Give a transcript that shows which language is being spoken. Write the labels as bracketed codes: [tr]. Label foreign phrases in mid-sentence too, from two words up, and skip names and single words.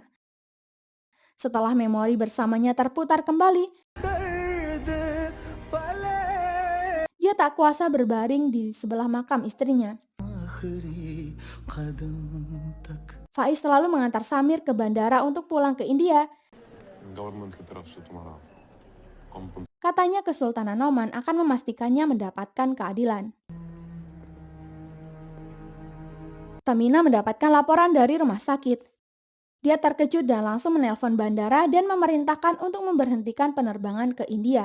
[id] Setelah memori bersamanya terputar kembali, dia tak kuasa berbaring di sebelah makam istrinya. Faiz selalu mengantar Samir ke bandara untuk pulang ke India. [hi] गवर्नमेंट की तरफ से तुम्हारा compensation [id] Katanya Kesultanan Oman akan memastikannya mendapatkan keadilan. Tamina mendapatkan laporan dari rumah sakit. Dia terkejut dan langsung menelpon bandara dan memerintahkan untuk memberhentikan penerbangan ke India.